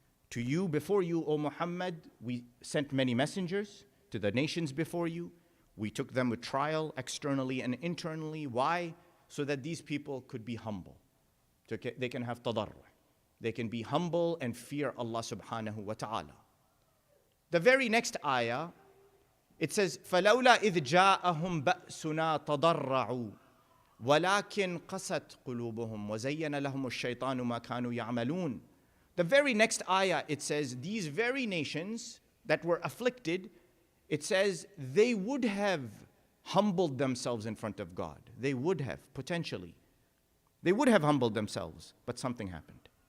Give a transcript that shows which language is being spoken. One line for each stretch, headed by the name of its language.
English: To you, before you, O Muhammad, we sent many messengers to the nations before you. We took them with trial, externally and internally. Why? So that these people could be humble. So they can have tadarru'. They can be humble and fear Allah subhanahu wa ta'ala. The very next ayah, it says,
Arabic: فَلَوْلَا إِذْ جَاءَهُمْ بَأْسُنَا تَضَرَّعُوا وَلَكِنْ قَسَتْ قُلُوبُهُمْ وَزَيَّنَ لَهُمُ الشَّيْطَانُ مَا كَانُوا يَعْمَلُونَ.
English: The very next ayah, it says, these very nations that were afflicted, it says, they would have humbled themselves in front of God. They would have, potentially. They would have humbled themselves, but something happened.